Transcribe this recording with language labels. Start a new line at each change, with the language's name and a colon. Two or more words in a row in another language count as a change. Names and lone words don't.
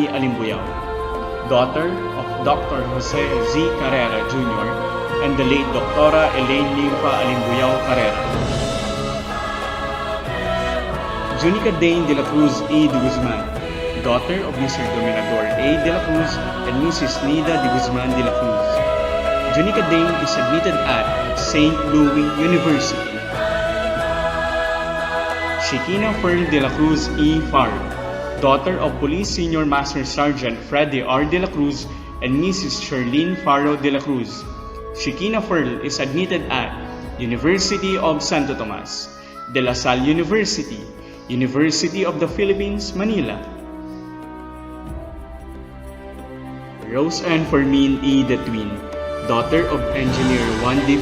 English: Alimbuyao, daughter of Dr. Jose Z. Carrera Jr. and the late Dr. Elaine Limpa Alimbuyao Carrera. Junica Dane de la Cruz E. de Guzman, daughter of Mr. Dominador A. de la Cruz and Mrs. Nida de Guzman de la Cruz. Junica Dane is admitted at St. Louis University. Shekina Fern de la Cruz E. Faro, daughter of Police Senior Master Sergeant Freddy R. de la Cruz and Mrs. Charlene Faro de la Cruz. Shekina Fern is admitted at University of Santo Tomas, De La Salle University, University of the Philippines, Manila. Rose Ann Fermin E. De Twin, daughter of Engineer Juan D.